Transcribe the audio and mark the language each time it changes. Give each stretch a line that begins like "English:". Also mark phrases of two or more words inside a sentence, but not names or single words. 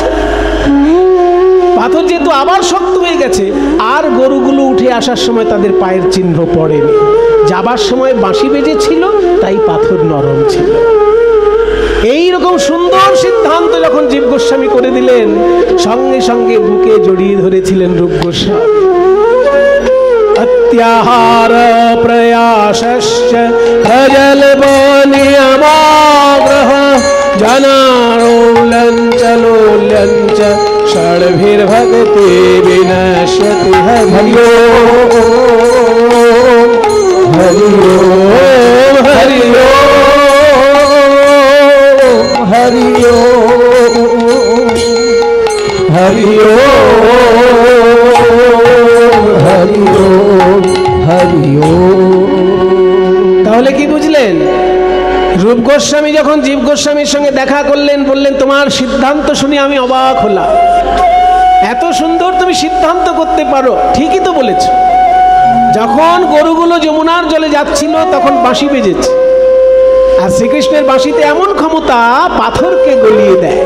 Bangla: পাথর যেহেতু আবার শক্ত হয়ে গেছে, আর গরুগুলো উঠে আসার সময় তাদের পায়ের চিহ্ন পড়েনি। যাবার সময় বাঁশি বেজেছিল, তাই পাথর নরম ছিল। এইরকম সুন্দর সিদ্ধান্ত যখন জীব গোস্বামী করে দিলেন, সঙ্গে সঙ্গে বুকে জড়িয়ে ধরেছিলেন রূপ গোস্বামী।
Sanskrit: अत्याहार प्रयासश्च प्रजल्पो नियमाग्रह जनालोलञ्च लोल्यञ्च षड्भिर्भक्ति विनश्यति। हरि ओम हरि ओम हरि ओम हरि ओम हरि ओम हरि ओम।
Bangla: তাহলে কি বুঝলেন? রূপ গোস্বামী যখন জীব গোস্বামীর সঙ্গে দেখা করলেন, বললেন তোমার সিদ্ধান্ত শুনে আমি অবাক হলাম, এত সুন্দর তুমি সিদ্ধান্ত করতে পারো। ঠিকই তো বলেছ। যখন গরুগুলো যমুনার জলে যাচ্ছিল তখন বাঁশি বেজেছে, আর শ্রীকৃষ্ণের বাঁশিতে এমন ক্ষমতা পাথরকে গলিয়ে দেয়।